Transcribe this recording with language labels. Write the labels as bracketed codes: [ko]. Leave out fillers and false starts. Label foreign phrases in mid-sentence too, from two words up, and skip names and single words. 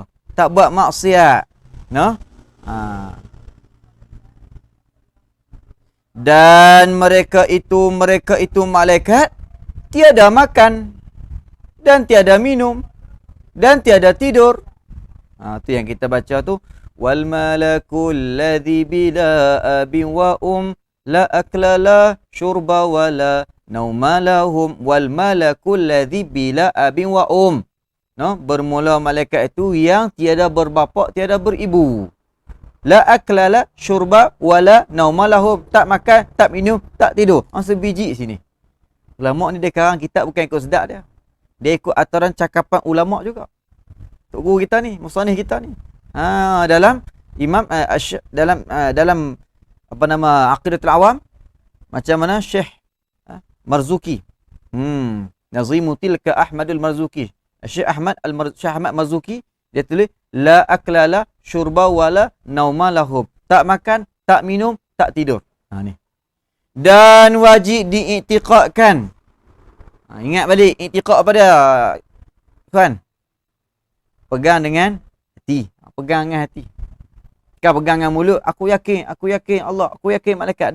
[ms] Tak buat maksiat. Dan mereka itu malaikat tiada makan dan tiada minum dan tiada tidur. Tu yang kita baca tu. [ar] والملك الذي بلا أب ولا أكل لا شرب ولا نوم لهم والملك الذي بلا أب و [ms] bermula malaikat itu yang tiada berbapa, tiada beribu. [ar] لا أكل لا شرب ولا نوم لهم. [ms] Tak makan, tak minum, tak tidur. Sebiji sini. Ulama ni dia karang kitab bukan ikut sedap dia. Dia ikut aturan cakapan ulama juga. Tok guru kita ni, musannih kita ni. Imam dalam apa nama Aqidatul Awam, macam mana Syekh Marzuki. [ar] ناظم تلك أحمد المرزوقي. [ms] Syekh Ahmad Marzuki dia tulis [ar] لا أكل لا شرب ولا نوم لهم. [ms] Tak makan, tak minum, tak tidur. Ni. Dan wajib diiktiqadkan. Ingat balik iktiqad apa dia? Tuan. Pegang dengan hati. Pegang dengan hati. Kan pegang dengan mulut, aku yakin Allah, aku yakin malaikat.